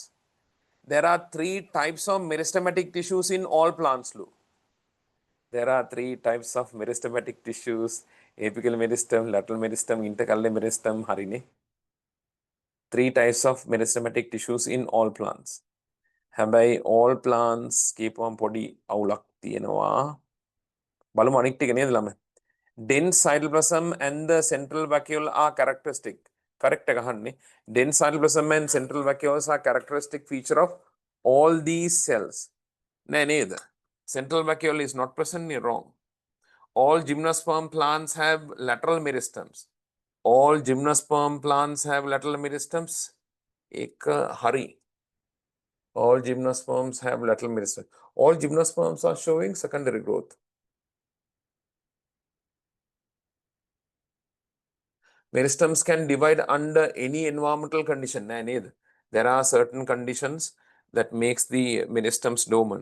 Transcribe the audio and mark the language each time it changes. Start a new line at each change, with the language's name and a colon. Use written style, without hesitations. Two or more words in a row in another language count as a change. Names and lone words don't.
English: There are three types of meristematic tissues in all plants, Lou. There are three types of meristematic tissues: apical meristem, lateral meristem, intercalary meristem.
Sinhala: Harine.
English: Three types of meristematic tissues in all plants.
Sinhala: හැබැයි
English: all plants
Sinhala: කියපුවම පොඩි අවුලක් තියෙනවා. බලමු අනිත් ටික නේද ළමයි?
English: Dense cytoplasm and the central vacuole are characteristic.
Sinhala: Correct එක අහන්නේ.
English: Dense cytoplasm and central vacuoles are characteristic feature of all these cells.
Sinhala: නෑ නේද?
English: Central vacuole is not present. Wrong. All gymnosperm plants have lateral meristems. All gymnosperm plants have lateral meristems.
Sinhala: එක හරි.
English: All gymnosperms have lateral meristem. All gymnosperms are showing secondary growth. Meristems can divide under any environmental condition. There are certain conditions that makes the meristems dormant.